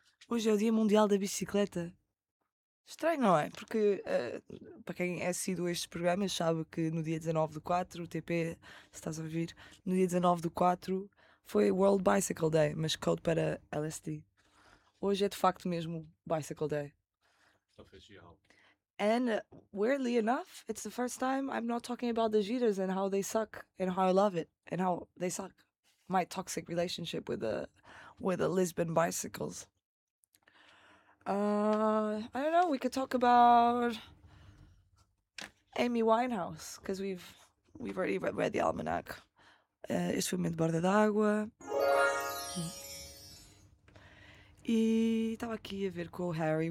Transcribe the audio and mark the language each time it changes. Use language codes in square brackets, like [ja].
[pt] Hoje é o Dia Mundial da Bicicleta. Estranho, não é? Porque para quem é assíduo a estes programas sabe que no dia 19 de 4, o TP, se estás a ouvir, no dia 19 de 4 foi World Bicycle Day, mas code para LSD. Hoje é de facto mesmo Bicycle Day. Oficial. [en] And weirdly enough, it's the first time I'm not talking about the Jeeters and how they suck and how I love it and how they suck. My toxic relationship with the Lisbon bicycles. I don't know, we could talk about Amy Winehouse, because we've already read the almanac. [pt] Este foi o momento de borda d'água. E estava aqui a ver com o Harry.